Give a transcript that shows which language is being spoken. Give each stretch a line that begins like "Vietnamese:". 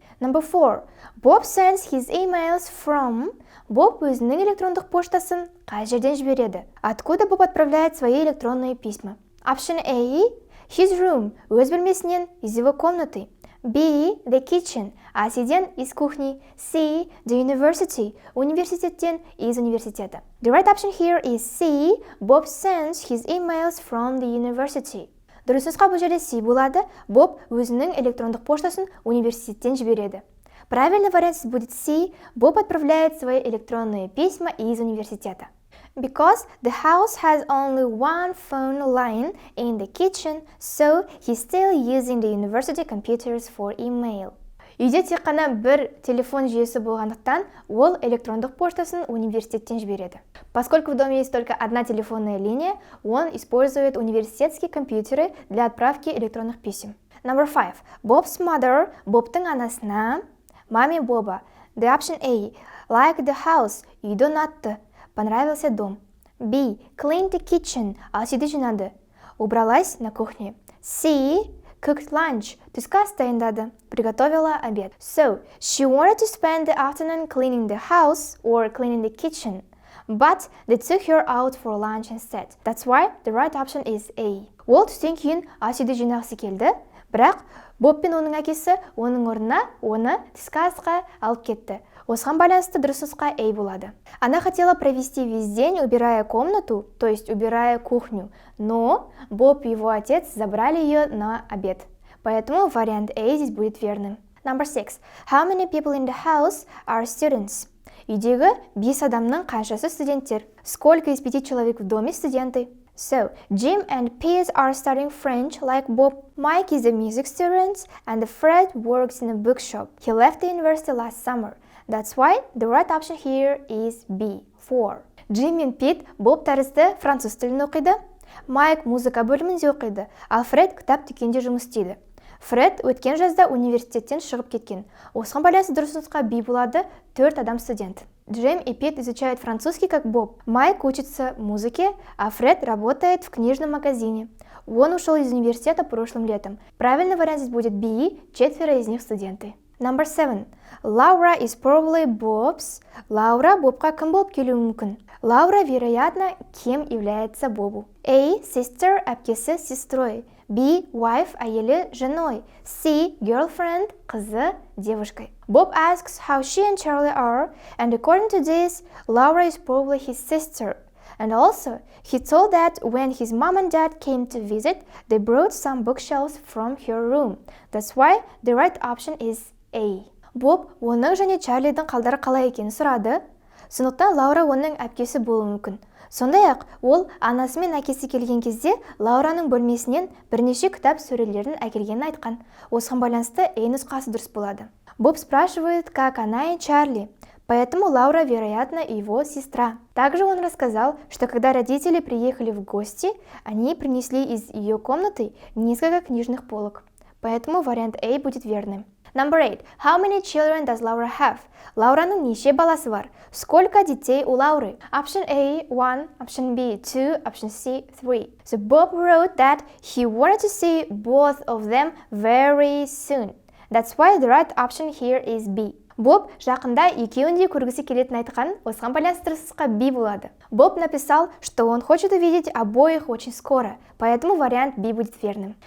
English: Number 4. Bob sends his emails from.
Kazakh: Боб өзінің электрондық поштасын қай жерден жібереді?
Russian: Откуда Боб отправляет свои электронные письма?
English: Option A. His room.
Kazakh: Өз бөлмесінен,
Russian: из его комнаты.
English: B. The kitchen.
Kazakh: Асиден,
Russian: из кухни.
English: C. The university.
Kazakh: Университеттен, из университета.
English: The right option here is C. Bob sends his emails from the university.
Kazakh: Дұрыс нұсқа бұл жерде C болады. Боб өзінің электрондық поштасын университеттен жібереді.
Russian: Правильный вариант будет C. Боб отправляет свои электронные письма из университета.
English: Because the house has only one phone line in the kitchen, so he's still using the university computers for email.
Kazakh: Үйде тек қана бір телефон жүйесі болғандықтан, ол электрондық поштасын университеттен жібереді.
Russian: Поскольку в доме есть только одна телефонная линия, он использует университетские компьютеры для отправки электронных писем.
English: Number 5. Bob's mother.
Kazakh: Бобтың анасына,
Russian: маме Боба.
English: The option A. Like the house.
Kazakh: Үйді ұнатты.
Russian: Понравился дом.
English: B. Clean the kitchen.
Kazakh: Асүйді жинады.
Russian: Убралась на кухне.
English: C. Cooked lunch.
Kazakh: Түскі ас дайындады.
Russian: Приготовила обед.
English: So, she wanted to spend the afternoon cleaning the house or cleaning the kitchen. But they took her out for lunch instead. That's why the right option is A.
Kazakh: Ол түстен кейін ас үйді жинағысы келді. Бірақ Боб пен оның әкесі оның орнына оны түскі асқа алып кетті. Осыған байланысты дұрыс нұсқа A болады.
Russian: Она хотела провести весь день, убирая комнату, то есть убирая кухню, но Боб и его отец забрали ее на обед. Поэтому вариант A здесь будет верным.
English: Number 6. How many people in the house are students? Үйдегі 5 адамның қаншасы студенттер? Сколько из 5 человек в доме студенты? So, Jim and Pete are studying French like Bob. Mike is a music student and Fred works in a bookshop. He left the university last summer. That's why the right option here is B. 4.
Kazakh: Jim мен Pete Bob тәрізді француз тілін оқиды. Майк музыка бөлімінде оқиды, ал Фред кітап дүкенде жұмыс істейді. Фред өткен жазда университеттен шығып кеткен. Осыған байланысты дұрыс нұсқа B болады, 4 адам студент.
Russian: Джим и Пит изучают французский как Боб. Майк учится музыке, а Фред работает в книжном магазине. Он ушел из университета прошлым летом. Правильный вариант здесь будет B, 4 из них студенты.
English: Number 7. Laura is probably Bob's.
Kazakh: Лаура Бобқа кім болып келуі мүмкін?
Russian: Лаура, вероятно, кем является Бобу?
English: A. Sister,
Kazakh: әпкесі,
Russian: сестрой.
English: B. Wife,
Kazakh: әйелі,
Russian: женой.
English: C. Girlfriend,
Kazakh: қызы,
Russian: девушкой.
English: Bob asks how she and Charlie are, and according to this, Laura is probably his sister. And also, he told that when his mom and dad came to visit, they brought some bookshelves from her room. That's why the right option is A.
Kazakh: Боб оның және Чарлидің қалдары қалай екенін сұрады. Сондықтан Лаура оның әпкесі болуы мүмкін. Сондай-ақ, ол анасы мен әкесі келген кезде Лаураның бөлмесінен бірнеше кітап сөрелерін әкелгенін айтқан. Осыған байланысты A нұсқасы дұрыс болады.
Russian: Боб спрашивает, как она и Чарли. Поэтому Лаура, вероятно, его сестра. Также он рассказал, что когда родители приехали в гости, они принесли из ее комнаты несколько книжных полок. Поэтому вариант A будет верным.
English: Number 8. How many children does Laura have?
Kazakh: Лаураның неше баласы бар?
Russian: Сколько детей у Лауры?
English: Option A, 1, option B, 2, option C, 3. So Bob wrote that he wanted to see both of them very soon. That's why the right option here is B.
Kazakh: Боб жақында екеуін де көргісі келетінін айтқан, осыған байланысты дұрысқа B болады.
Russian: Боб написал, что он хочет увидеть обоих очень скоро, поэтому вариант B будет верным.